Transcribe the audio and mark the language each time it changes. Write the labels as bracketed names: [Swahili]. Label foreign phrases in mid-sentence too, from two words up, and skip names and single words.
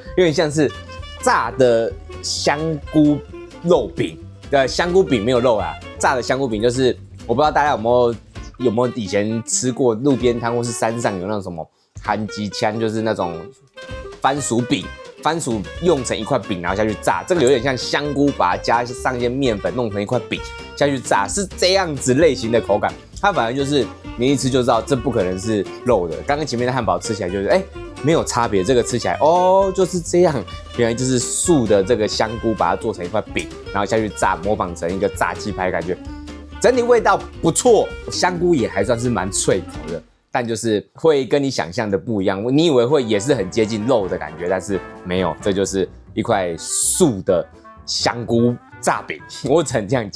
[Chinese] 有點像是炸的香菇肉餅。香菇餅沒有肉啊，炸的香菇餅就是我不知道大家有沒有以前吃過路邊攤或是山上有那種什麼韓吉槍，就是那種番薯餅，番薯用成一塊餅然後下去炸，這個有點像香菇，把它加上一些麵粉弄成一塊餅下去炸，是這樣子類型的口感。它反而就是你一吃就知道這不可能是肉的，剛剛前面的漢堡吃起來就是沒有差別，這個吃起來哦就是這樣，原來就是素的這個香菇把它做成一塊餅，然後下去炸，模仿成一個炸雞排感覺，整體味道不錯，香菇也還算是蠻脆口的，但就是會跟你想象的不一樣，你以為會也是很接近肉的感覺，但是沒有，這就是一塊素的香菇炸餅，我只能這樣講。